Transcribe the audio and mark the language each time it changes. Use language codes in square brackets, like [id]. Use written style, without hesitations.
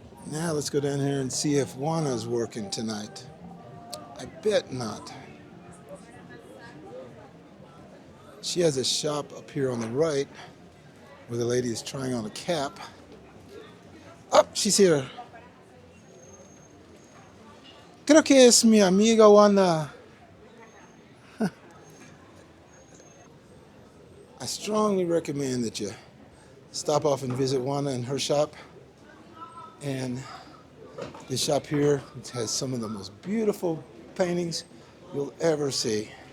[en] Now let's go down here and see if Juana's working tonight. I bet not. She has a shop up here on the right where the lady is trying on a cap. Oh, she's here. [es] Creo que es mi amiga Juana. [en] I strongly recommend that you stop off and visit Juana in her shop. And this shop here has some of the most beautiful paintings you'll ever see.